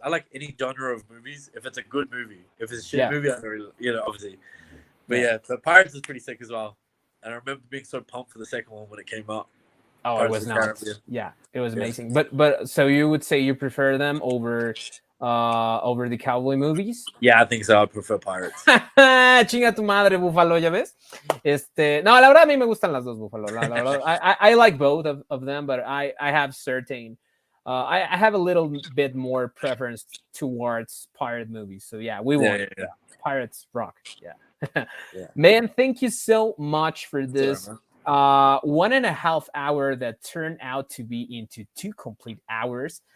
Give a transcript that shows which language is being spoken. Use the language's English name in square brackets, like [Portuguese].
[English] I like any genre of movies. If it's a good movie, if it's a shit Yeah. movie, I don't really, obviously. But yeah, the Pirates is pretty sick as well. And I remember being so pumped for the second one when it came out. Oh, it Pirates was of the nuts. Caribbean. Yeah, it was amazing. But so you would say you prefer them over the cowboy movies? Yeah, I think so. I prefer Pirates. [Spanish] Chinga tu madre, Búfalo, ¿ya ves? No, la verdad a mí me gustan las dos, Búfalo. [English] La verdad, I like both of them, but I have certain I have a little bit more preference towards pirate movies. So yeah, we won. Yeah. Pirates rock. Yeah. Man, thank you so much for this. Sorry, 1.5 hour that turned out to be into 2 complete hours.